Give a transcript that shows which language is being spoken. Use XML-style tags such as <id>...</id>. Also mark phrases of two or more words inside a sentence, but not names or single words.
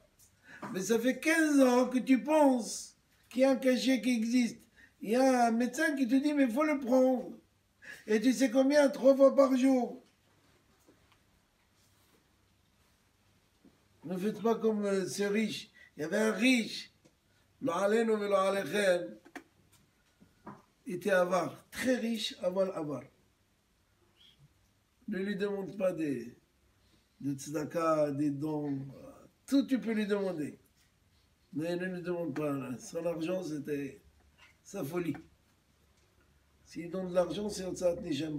<fr>Mais ça fait 15 ans que tu penses qu'il y a un cachet qui existe. Il y a un médecin qui te dit, mais il faut le prendre. Et tu sais combien? 3 fois par jour. Ne faites pas comme ce riche. Il y avait un riche.</fr> <he>לא עלינו ולא עליכם.</he> <fr>Il était avare. Très riche, avare. Ne lui demande pas de tzedaka, des dons. Tout tu peux lui demander. Mais ne lui demande pas. Son argent, c'était sa folie. S'il donne de l'argent, c'est</fr> <he>יוצאת נשמה.</he>